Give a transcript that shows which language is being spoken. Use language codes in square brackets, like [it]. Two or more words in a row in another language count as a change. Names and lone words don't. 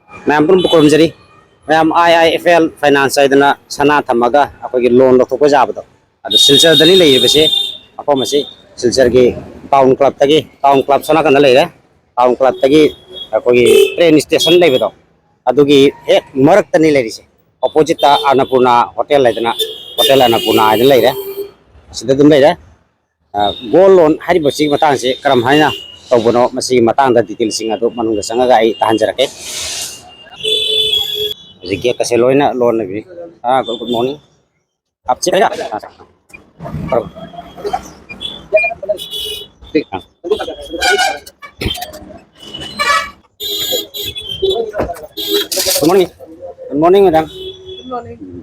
[mni] মেম পুরমজরী মেম IIFL ফাইনেন্স সনা থমগা অখোগী লোন লৌথোক জাবদো সিলচর দনী লেবসে অফম সে সিলচর কী টাউন ক্লব সনা কন লেরে টাউন ক্লব তগী অখোগী [en] train station [mni] লেবদো অদুগী হেক মরক তনী লেরিসে অপোজিট অন্নপূর্ণা হোটেল লেদনা হোটেল অন্নপূর্ণা আইদন লেরে সিদা দুম লেরে [en] gold loan [mni] হারিবসী মতং সে করম হাইনা তৌবনো মসী মতং দা ডিটেল সিং অদু মনুং সংগা আই তহংজরকে জিগে কসে লোইনা লোন লগী [en] good morning [hi] आप से [en] good morning madam good morning